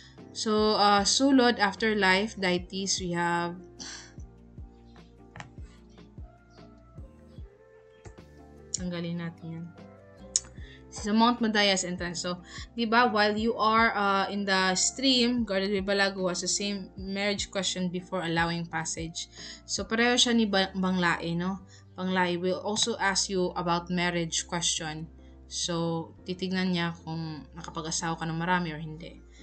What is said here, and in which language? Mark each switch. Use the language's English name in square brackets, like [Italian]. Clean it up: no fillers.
[English] So, sulod, afterlife, deities, we have [Filipino] tanggalin natin yan. Sa Mount Madayas entrance. [English] So, [Filipino] di ba, [English] while you are in the stream, Guardia de Balago has the same marriage question before allowing passage. [Filipino] So, pareho siya ni Banglae, no? [English] Banglae will also ask you about marriage question. [Filipino] So, titignan niya kung nakapag-asawa ka ng marami or hindi.